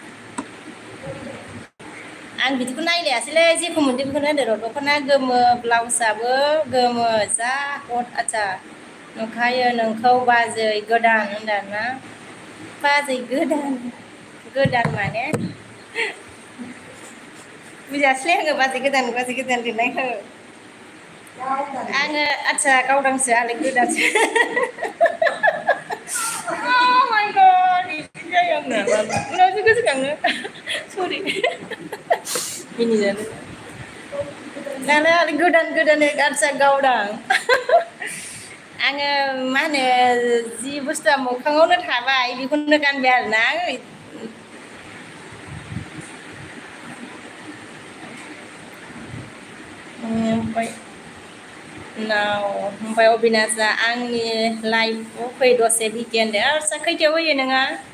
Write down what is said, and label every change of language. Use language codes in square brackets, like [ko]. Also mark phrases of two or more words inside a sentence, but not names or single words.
[brx] आं बिदिखौ नायलायासैलै जेखौ मोनदों बेखौनो होनदों र' दख'ना गोमो ब्लाउसआबो गोमो जा हट आच्छा नुखायो नोंखौ बाजै गोदान होनदों ना बाजै गोदान माने बुजियासैलै आङो बाजै गोदान लिरनायखौ आङो आच्छा गावदांसो आंलाय गोदानसो [en] Oh my god [brx] बिदि जायो आंना उनावसो गोसोखाङो सरि मिनिजानो दाना गोदान आच्छा गावदां आङो मा होनो जि बुस्थुआ मोखाङावनो थाबाय बेखौनो गानबाय आरोना ओमफ्राय अबिनाशआ आंनि लाइफआव फै दसे भिकेन्ड आच्छा खैथायाव होयो नोङो